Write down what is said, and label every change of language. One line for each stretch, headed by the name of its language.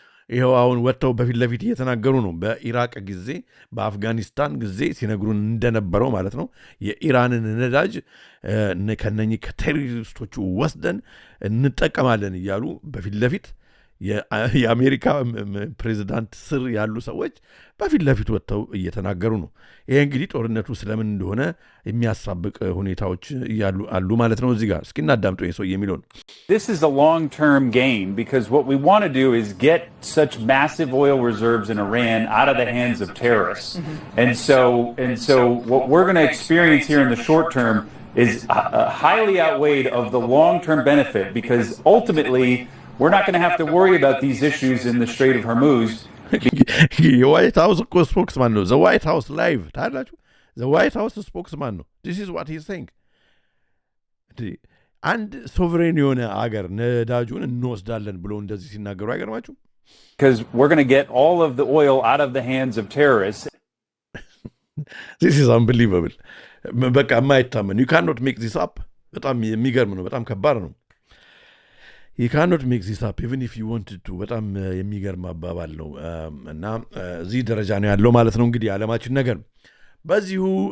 Amharic: ይኸው አሁን ወጥተው በፊት ለፊት እየተናገሩ ነው። በኢራቅ ጊዜ በአፍጋኒስታን ጊዜ ሲነግሩን እንደነበረው ማለት ነው የኢራንን ነዳጅ ከነኚህ ከቴሮሪስቶቹ ወስደን እንጠቀማለን እያሉ በፊት ለፊት የአሜሪካ ፕሬዚዳንት ስር ያሉ ሰዎች በፊት ለፊት ወጥተው እየተናገሩ ነው። ይሄ እንግዲህ ጦርነቱ ስለምን እንደሆነ የሚያሳብቅ ሁኔታዎች አሉ ማለት ነው። እዚህ ጋር እስኪ እናዳምጠው የሰው የሚለውን።
English: This is a long-term gain because what we want to do is get such massive oil reserves in Iran out of the hands of terrorists. And so what we're going to experience here in the short term is highly outweighed of the long-term benefit because ultimately we're not going to have to worry about these issues in the Strait of Hormuz.
Amharic: የዋይት ሃውስ እኮ ስፖክስማን ነው። ዘ ዋይት ሃውስ ላይቭ ታላችሁ። ዘ ዋይት ሃውስ ስፖክስማን ነው።
English: ዲስ ኢዝ ዋት ሂ ኢዝ ሴይንግ።
Amharic: አንድ ሶቨሬን የሆነ አገር ነዳጁን እንወስዳለን ብሎ እንደዚህ ሲናገሩ አይገርማችሁ?
English: Because we're going to get all of the oil out of the hands of terrorists. this is unbelievable
Amharic: በቃ የማይታመን
English: you cannot make this up
Amharic: በጣም የሚገርም ነው በጣም ከባድ ነው
English: you cannot make this up even if you wanted to
Amharic: በጣም የሚገርም አባባል ነው እና እዚህ ደረጃ ነው ያለው ማለት ነው እንግዲህ ዓለማችን ነገር በዚሁ